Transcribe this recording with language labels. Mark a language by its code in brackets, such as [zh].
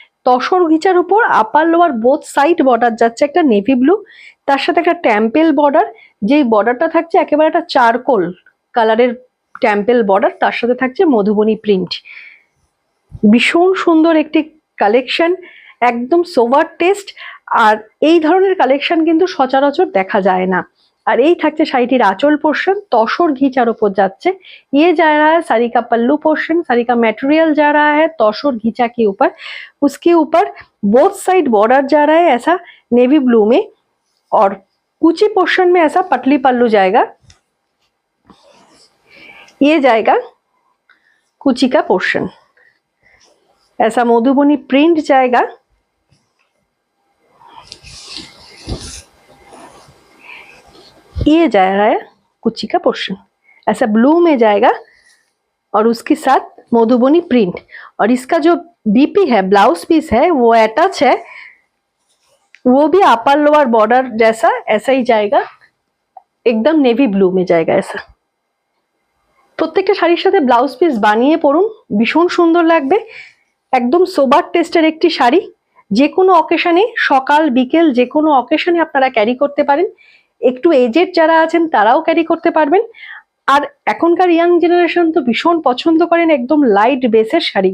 [bn] তসর ঘিচার উপর upper lower both side border যাচ্ছে একটা নেভি ব্লু, তার সাথে একটা টেম্পেল বর্ডার, যেই বর্ডারটা থাকছে একেবারে একটা চারকোল কালারের টেম্পেল বর্ডার, তার সাথে থাকছে মধুবনী প্রিন্ট। ভীষণ সুন্দর একটি কালেকশন, একদম সোভার টেস্ট। আর এই ধরনের কালেকশন কিন্তু সচরাচর দেখা যায় না। আর এই থাকছে শাড়িটির আঁচল পোর্শন, তসর ঘিচার ওপর যাচ্ছে। [hi] ये जा रहा है साड़ी का पल्लू पोर्शन, साड़ी का मटेरियल जा रहा है तसर घिचा के ऊपर, उसके ऊपर बोथ साइड बॉर्डर जा रहा है ऐसा नेवी ब्लू में, और कुची पोर्शन में ऐसा पटली पल्लू जाएगा। ये जाएगा कुची का पोर्शन, ऐसा मधुबनी प्रिंट जाएगा। ये जा रहा है कुची का पोर्शन, ऐसा ब्लू में जाएगा और उसके साथ मधुबनी प्रिंट। और इसका जो बीपी है, ब्लाउज पीस है, वो अटैच है, वो भी अपर लोअर बॉर्डर जैसा ऐसा ही जाएगा, एकदम नेवी ब्लू में जाएगा ऐसा। [bn] প্রত্যেকটা শাড়ির সাথে ব্লাউজ পিস বানিয়ে পরুন, ভীষণ সুন্দর লাগবে। একদম সোবার টেস্টের একটি শাড়ি, যে কোনো অকেশনে, সকাল বিকেল যে কোনো অকেশনে আপনারা ক্যারি করতে পারেন। একটু এজেড যারা আছেন তারাও ক্যারি করতে পারবেন। আর এখনকার ইয়াং জেনারেশন তো ভীষণ পছন্দ করেন একদম লাইট বেসের শাড়িগুলো।